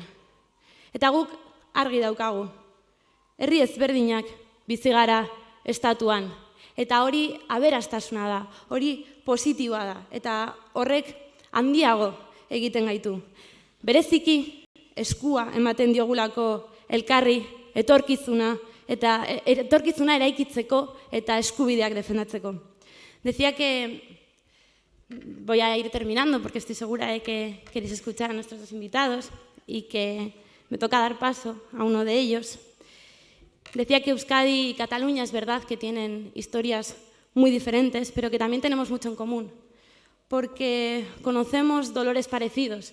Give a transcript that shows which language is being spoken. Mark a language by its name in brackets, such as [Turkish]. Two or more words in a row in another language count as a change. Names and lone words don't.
[Basque] Eta guk argi daukagu, herri ezberdinak bizi gara estatuan, eta hori aberastasuna da, hori positiboa da, eta horrek handiago egiten gaitu. Bereziki eskua ematen diogulako elkarri etorkizuna, eta etorkizuna eraikitzeko eta eskubideak defendatzeko. [Spanish] Decía que voy a ir terminando porque estoy segura de que queréis escuchar a nuestros dos invitados y que me toca dar paso a uno de ellos. Decía que Euskadi y Cataluña es verdad que tienen historias muy diferentes, pero que también tenemos mucho en común, porque conocemos dolores parecidos.